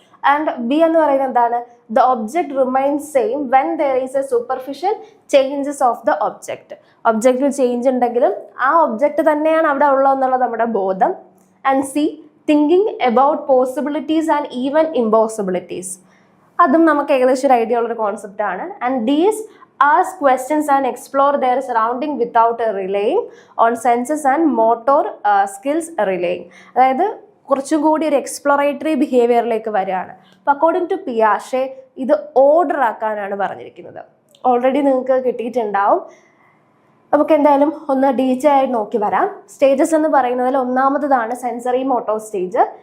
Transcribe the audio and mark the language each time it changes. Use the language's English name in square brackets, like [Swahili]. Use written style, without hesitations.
[English] and B [Malayalam] എന്ന് പറയുന്നത് എന്താണ്? [English] The object remains same when there is a superficial changes of the object. [Malayalam] ഒബ്ജക്റ്റിൽ change ഉണ്ടെങ്കിലും ആ object തന്നെയാണ് അവിടെ ഉള്ളതെന്നുള്ളത് നമ്മുടെ ബോധം. [English] And C thinking about possibilities and even impossibilities. [Malayalam] അതും നമുക്ക് ഏകദേശം ഒരു ഐഡിയ ഉള്ളൊരു കോൺസെപ്റ്റ് ആണ്. [English] And D is ask questions and explore their surrounding without relying on senses and motor skills relying. [Malayalam] അതായത് കുറച്ചും കൂടി ഒരു എക്സ്പ്ലോറേറ്ററി ബിഹേവിയറിലേക്ക് വരികയാണ്. അപ്പോൾ അക്കോർഡിംഗ് ടു പിയാഷെ ഇത് ഓർഡർ ആക്കാനാണ് പറഞ്ഞിരിക്കുന്നത്. ഓൾറെഡി നിങ്ങൾക്ക് കിട്ടിയിട്ടുണ്ടാവും. നമുക്ക് എന്തായാലും ഒന്ന് ഡീറ്റെയിൽ ആയിട്ട് നോക്കി വരാം. സ്റ്റേജസ് എന്ന് പറയുന്നതിൽ ഒന്നാമതാണ് സെൻസറി മോട്ടോ സ്റ്റേജ്.